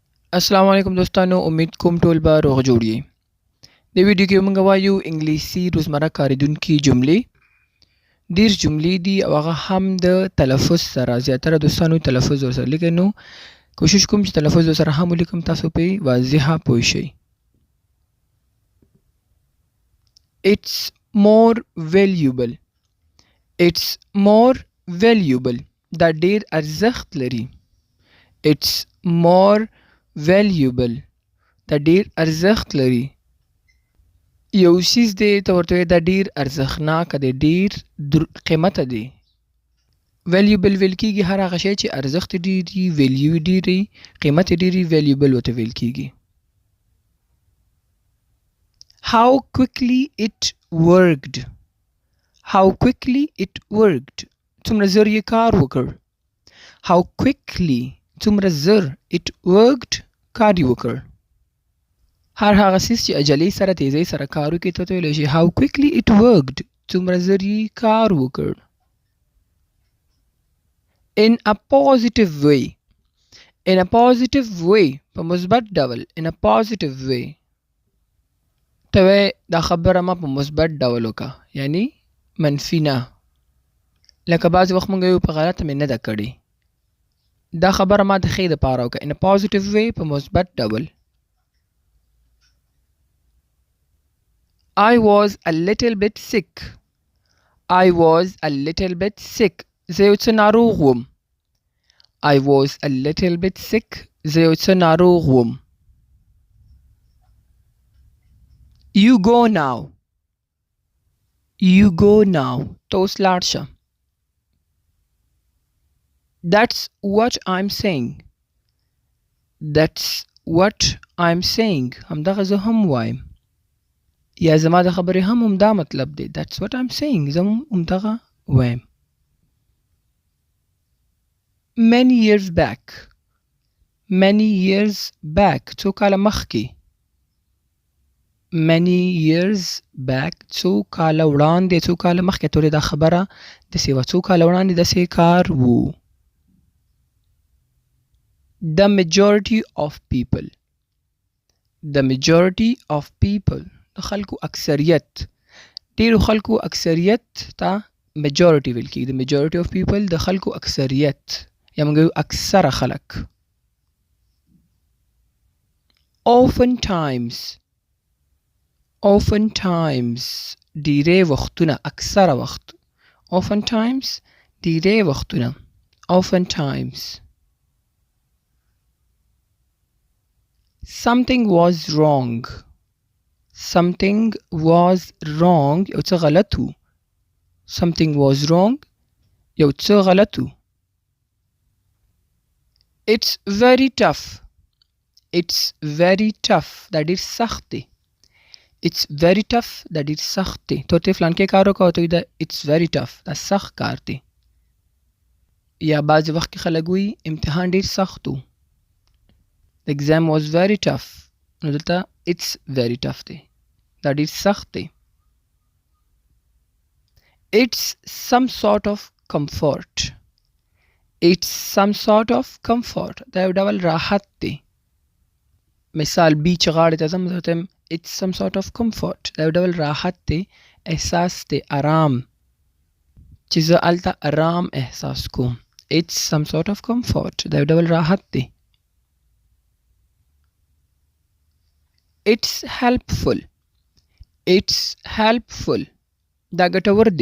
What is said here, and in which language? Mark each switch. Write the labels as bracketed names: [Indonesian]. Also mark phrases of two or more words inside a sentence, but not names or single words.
[Arabic] السلام علیکم [Pashto] دوستانو، امید کوم ټول به روغ جوړ یې. د ویډیو کې موږ وایو انګلیسي روزمره کارېدونکي جملې. ډېر جملې دي او هغه هم د تلفظ سره. زیاتره دوستانو تلفظ ورسره لیکئ، نو کوشش کوم چې تلفظ ورسره هم ولیکم، تاسو پرې واضحه پوه شئ. [English] It's more valuable. It's more valuable. [Pashto] دا ډېر ارزښت لري. [English] It's more valuable. [Pashto] دا ډېر ارزښت لري. یو څیز دی، ته ورته وایې دا ډېر ارزښتناکه دی، ډېر قیمته دی. valuable ویل کېږي هر هغه شی چې ارزښت یې ډېر وي، ویلیو یې ډېر وي، قیمت یې ډېر وي، valuable ورته ویل کېږي. [English] How quickly it worked. How quickly it worked. [Pashto] څومره زر یې کار وکړ. [English] How quickly [Pashto] څومره زر [English] it worked [Pashto] کار یې وکړ. هر هغه څیز چې عجلې سره تیزۍ سره کار وکړي، ته ویلی شي [English] how quickly it worked. [Pashto] څومره زر یې کار وکړ. [English] In a positive way. In a positive way. [Pashto] په مثبت ډول. [English] In a positive way. [Pashto] ته وایې دا خبره ما په مثبت ډول وکړه، یعنی منفي نه. لکه بعضې وخت مونږ یو په غلطه مې نه ده کړې. دا خبره ما د ښې دپاره وکړه. [English] In a positive way [Pashto] په مثبت ډول. [English] I was a little bit sick. I was a little bit sick. [Pashto] زه یو څه ناروغ وم. [English] I was a little bit sick. [Pashto] زه یو څه ناروغ وم. [English] You go now. You go now. [Pashto] ته اوس لاړ شه. [English] That's what I'm saying. That's what I'm saying. [Pashto] همدغه زه هم وایم. یا زما د خبرې هم همدا مطلب دی. [English] That's what I'm saying. [Pashto] زه هم همدغه وایم. [English] Many years back. Many years back. [Pashto] څو کاله مخکې. [English] Many years back. [Pashto] څو کاله وړاندې، څو کاله مخکې. ته دا خبره داسې وه، څو کاله وړاندې داسې کار و. [English] The majority of people. The majority of people. [Pashto] د خلکو اکثریت. ډېرو خلکو اکثریت ته majority ویل کېږي. [English] The majority of people [Pashto] د خلکو اکثریت، یا موږ وایو اکثره خلک. [English] Oftentimes. Oftentimes. [Pashto] ډېری وختونه، اکثره وخت. Oftentimes ډېری وختونه. [English] Oftentimes. Something was wrong. Something was wrong. [Pashto] یو څه غلط و. [English] Something was wrong. [Pashto] یو څه غلط و. [English] It's very tough. It's very tough. [Pashto] دا ډېر سخت دی. [English] It's very tough. [Pashto] دا ډېر سخت دی. ته ورته فلانکې کار وکړه، ته دا [English] it's very tough. [Pashto] دا سخت کار دی. یا بعضې وخت کې خلک وایي امتحان ډېر سخت و. [English] The exam was very tough. [Pashto] نو دلته [English] it's very tough دی. [Pashto] دا ډېر سخت دی. [English] It's some sort of comfort. It's some sort of comfort. [Pashto] دا یو ډول راحت دی. مثال بیچ غاړې ته ځم، ته وایم [English] it's some sort of comfort. [Pashto] دا یو ډول راحت دی، احساس دی، آرام، چې زه هلته آرام احساس کوم. [English] It's some sort of comfort. [Pashto] دا یو ډول راحت دی. [English] It's helpful. It's helpful. [Pashto] دا ګټور دی.